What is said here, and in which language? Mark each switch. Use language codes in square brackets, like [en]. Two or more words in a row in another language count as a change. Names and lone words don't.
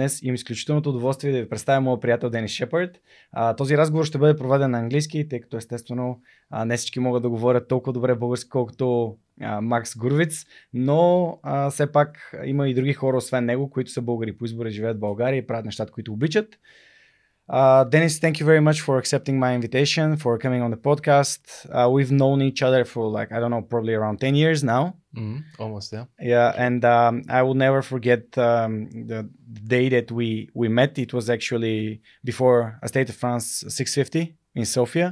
[bg] Днес имам изключителното удоволствие да ви представя моят приятел Денис Шефър. Този разговор ще бъде проведен на английски, тъй като естествено не всички могат да говорят толкова добре български, колкото Макс Гурвиц, но все пак има и други хора, освен него, които са българи по избора, живеят в България и правят нещата, които обичат. [en] Dennis, thank you very much for accepting my invitation, for coming on the podcast. We've known each other for probably around 10 years now. Almost, yeah. Yeah, and I will never forget the day that we met. It was actually before A State of Trance 650 in Sofia.